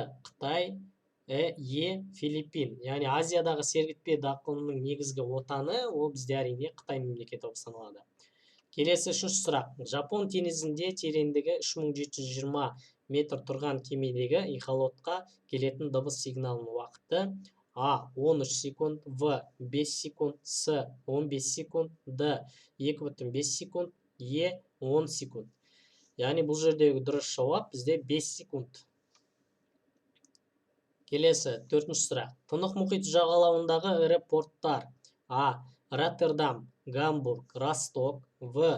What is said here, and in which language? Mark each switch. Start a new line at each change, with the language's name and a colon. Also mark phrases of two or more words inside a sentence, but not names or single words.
Kazakh: Қытай, Е. Филиппин. Яғни Азиядағы сергітпе дақылының негізгі отаны ол бізде әрине Қытай мемлекеті болып саналады. Келесі үшінші сұрақ. Жапон теңізінде тереңдігі 3720 метр тұрған кемедегі эхолотқа келетін дыбыс сигналының уақыты: А. 13 секунд, В. 5 секунд, С. 15 секунд, Д. 2,5 секунд, Е. 10 секунд. Яғни бұл жердегі дұрыс жауап бізде 5 секунд. Келесі төртінші сұрақ. Тынық мұхит жағалауындағы ірі порттар: А. Роттердам, Гамбург, Росток, В.